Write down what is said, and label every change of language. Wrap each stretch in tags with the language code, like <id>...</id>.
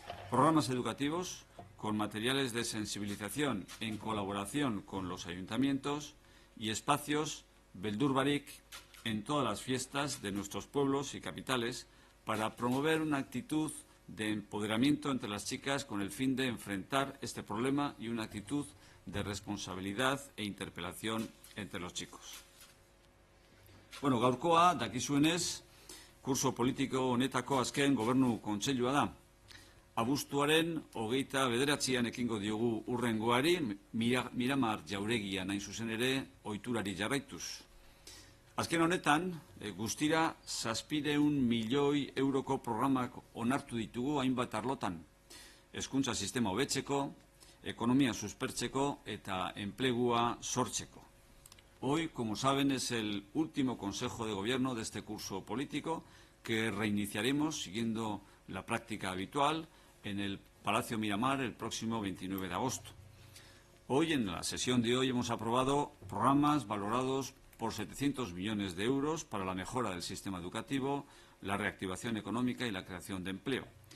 <es>programas educativos con materiales de sensibilización en colaboración con los ayuntamientos y espacios Beldur Barik en todas las fiestas de nuestros pueblos y capitales para promover una actitud de empoderamiento entre las chicas con el fin de enfrentar este problema y una actitud de responsabilidad e interpelación entre los chicos.</es> <eu>Bueno, gaurkoa, dakizuenez, kurso politiko honetako azken gobernu kontseilua da. Abuztuaren 29an ekingo diogu hurrengoari, Miramar Jauregian hain zuzen ere ohiturari jarraituz. Azken honetan, guztira 700 milioi euroko programak onartu ditugu hainbat arlotan. Hezkuntza sistema hobetzeko, ekonomia suspertzeko eta enplegua sortzeko.</eu> <es>Hoy, como saben, es el último Consejo de Gobierno de este curso político que reiniciaremos siguiendo la práctica habitual en el Palacio Miramar el próximo 29 de agosto. Hoy, en la sesión de hoy, hemos aprobado programas valorados por 700 millones de euros para la mejora del sistema educativo, la reactivación económica y la creación de empleo.</es>